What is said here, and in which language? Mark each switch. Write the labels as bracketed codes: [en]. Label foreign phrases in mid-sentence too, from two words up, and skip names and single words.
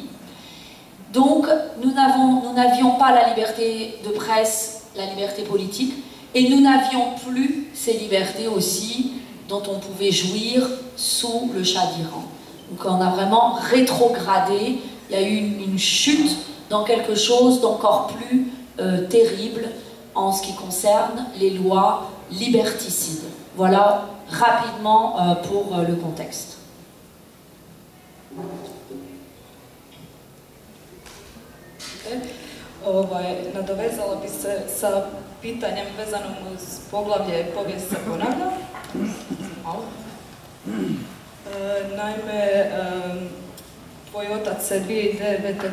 [fr] Donc nous n'avions pas la liberté de presse, la liberté politique, et nous n'avions plus ces libertés aussi dont on pouvait jouir sous le Shah d'Iran. Donc on a vraiment rétrogradé, il y a eu une chute dans quelque chose d'encore plus terrible en ce qui concerne les lois liberticides. Voilà rapidement pour le contexte. [hr] Nadovezala bi se sa pitanjem vezanom uz poglavlje povijest se ponavlja. Naime, tvoj otac se 2009.